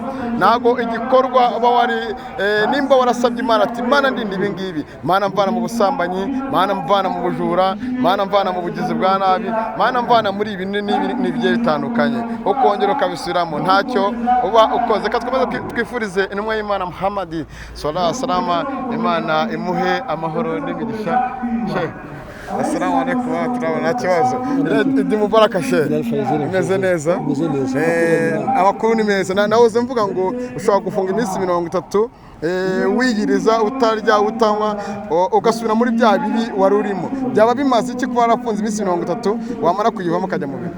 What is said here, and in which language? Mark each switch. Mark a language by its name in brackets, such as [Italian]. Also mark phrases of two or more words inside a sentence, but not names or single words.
[Kinyarwanda] Ntago igikorwa uba wari nimba warasabye Imana ati Imana ndinde ibi ngibi, Mana mvana mu busambanyi, Mana mvana mu bujura, Mana mvana mu bugizi bwa nabi, Mana mvana muri ibi n'ibigiye bitandukanye, ukongera ukabisubiramo ntacyo uba ukoze. Katwamaze twifurize intumwa y'Imana Muhammad [Arabic] صلى الله عليه وسلم, [Kinyarwanda] Imana imuhe amahoro n'imigisha. [Arabic] السلام عليكم ورحمة الله وبركاته. عيد مبارك [Kinyarwanda] shehe, imeze neza? Abakuru ni meza. Nahoze mvuga ngo ushobora gufunga iminsi 30 wiyiriza utarya utanywa ugasubira muri bya bibi wari urimo. Byaba bimaze iki kuba warafunze iminsi 30 wamara kuyivamo ukajya mu bintu?